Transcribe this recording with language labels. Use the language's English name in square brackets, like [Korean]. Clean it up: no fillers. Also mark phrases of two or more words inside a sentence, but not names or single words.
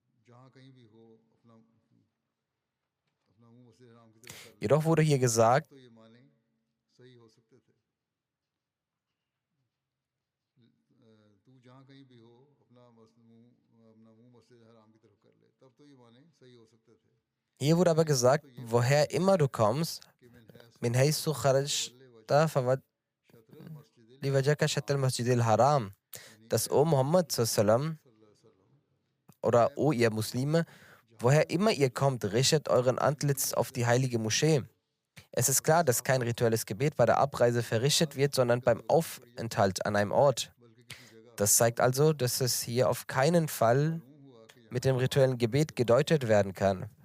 [German] Jedoch wurde hier gesagt, hier wurde aber gesagt, woher immer du kommst, [Arabic] من حيث خرجت فول وجهك شطر المسجد الحرام, [German] dass O Muhammad sallam oder O ihr Muslime, woher immer ihr kommt, richtet euren Antlitz auf die heilige Moschee. Es ist klar, dass kein rituelles Gebet bei der Abreise verrichtet wird, sondern beim Aufenthalt an einem Ort. Das zeigt also, dass es hier auf keinen Fall mit dem rituellen Gebet gedeutet werden kann.